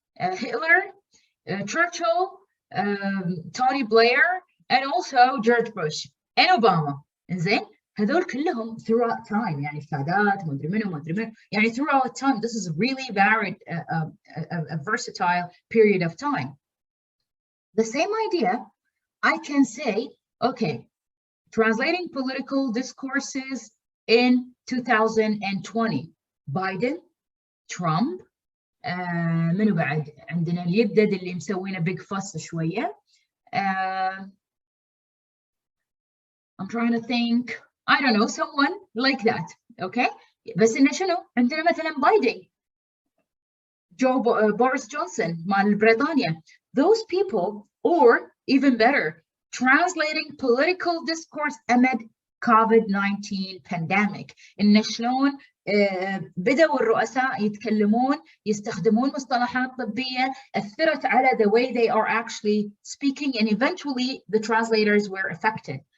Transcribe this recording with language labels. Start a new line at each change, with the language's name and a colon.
English: Hitler, Churchill, Tony Blair, and also George Bush and Obama.
Arabic: إنزين هذول كلهم
English: throughout time,
Arabic: يعني السادات ما أدري منو يعني throughout time.
English: This is really varied, a versatile period of time. The same idea, I can say, okay, translating political discourses in 2020, Biden, Trump,
Arabic: منو بعد عندنا اليدد اللي مسوينا
English: big fuss شوية. I'm trying to think, I don't know, someone like that, okay?
Arabic: بس إنه شنو عندنا مثلا بايدن, Boris Johnson مال بريطانيا.
English: Those people, or even better, translating political discourse amid COVID-19 pandemic.
Arabic: إن شلون بدأوا الرؤساء يستخدمون مصطلحات طبية أثرت على
English: the way they are actually speaking, and eventually the translators were affected.